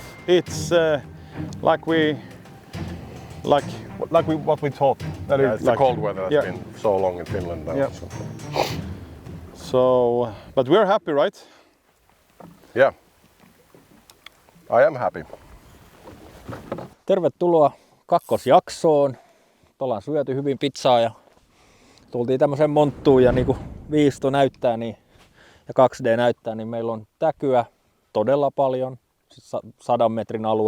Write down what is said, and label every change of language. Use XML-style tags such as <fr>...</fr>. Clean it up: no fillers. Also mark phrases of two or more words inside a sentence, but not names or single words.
<en>It's what we thought. That It's the cold weather that's been so long in Finland now. Yeah. So, but we're happy, right? Yeah. I am happy.</en> <fi>Tervetuloa kakkosjaksoon. Ollaan syöty hyvin pizzaa ja tultiin tämmöiseen monttuun ja niinku viisto näyttää niin, ja 2D näyttää, niin meillä on täkyä todella paljon, 100 metrin alue.</fi>